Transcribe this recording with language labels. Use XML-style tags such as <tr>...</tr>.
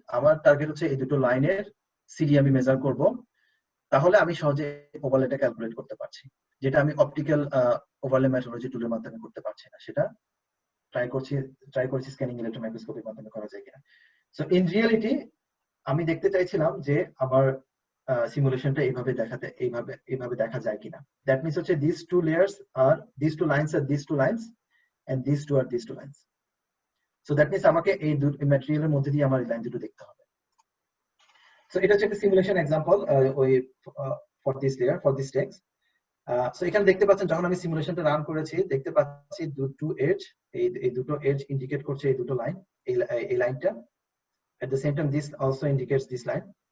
<bn>আমার টার্গেট হচ্ছে এই দুটো লাইনের সিডি আমি মেজার করব, তাহলে আমি সহজে ওভারলেটা ক্যালকুলেট করতে পারছি, যেটা আমি অপটিক্যাল ওভারলে মেট্রোলজি টুলের মাধ্যমে করতে পারছি না। সেটা ট্রাই করছি স্ক্যানিং ইলেকট্রন মাইক্রোস্কোপির মাধ্যমে করা যায় কিনা। সো ইন রিয়েলিটি আমি দেখতে চাইছিলাম যে আমার সিমুলেশনটা এইভাবে দেখা যায় কিনা। দ্যাট মিন্স হচ্ছে</bn> <en>these two lines are these two lines and these two are these two lines. So that means</en> <bn>আমাকে এই ম্যাটেরিয়ালের মধ্যে দিয়ে আমার এই লাইন দুটো দেখতে হবে। সো এটা হচ্ছে একটা simulation example</bn> <en>for this layer, for this text.</en> <bn>So এখানে দেখতে পাচ্ছেন যখন আমি সিমুলেশনটা রান করেছি, দেখতে পাচ্ছি এই দুটো এজ ইন্ডিকেট করছে এই দুটো লাইন, এই লাইনটা।</bn> <en>At the same time this also indicates this line.</en>